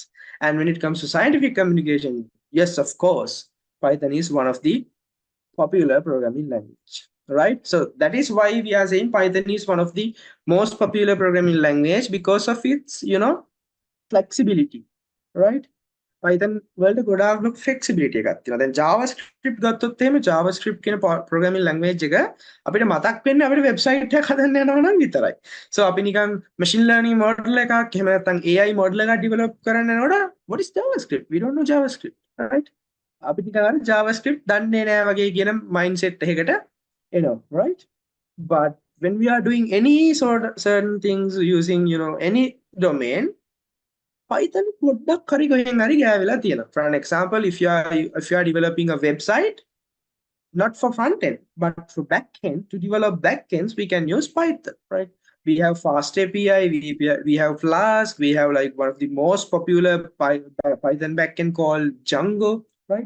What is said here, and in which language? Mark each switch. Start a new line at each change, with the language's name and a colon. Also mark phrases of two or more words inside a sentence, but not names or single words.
English: And when it comes to scientific communication, yes, of course, Python is one of the popular programming language, right? So that is why we are saying Python is one of the most popular programming language because of its, flexibility, right?
Sinhala: Python වලට ගොඩාක් flexibility එකක් තියෙනවා. දැන් JavaScript ගත්තොත් එහෙම JavaScript කියන
English: programming language
Sinhala: එක අපිට මතක් වෙන්නේ අපිට website එකක් හදන්න යනවා නම් විතරයි. So අපි නිකන්
English: machine learning model
Sinhala: එකක් එහෙම නැත්නම්
English: AI model
Sinhala: එකක් develop කරන්න යනකොට
English: what is JavaScript? We don't know JavaScript, right?
Sinhala: අපි නිකන් අර JavaScript දන්නේ නැහැ වගේ කියන mindset එකකට එනවා,
English: right? But when we are doing any sort of certain things using, any domain,
Sinhala: Python පොඩ්ඩක් හරි ගොයෙන් හරි ගෑවිලා තියෙනවා.
English: For an example, if you are developing a website, not for front end, but for back end, to develop back ends, we can use Python, right? We have Fast API, we have Flask, we have like one of the most popular Python backend called Django, right?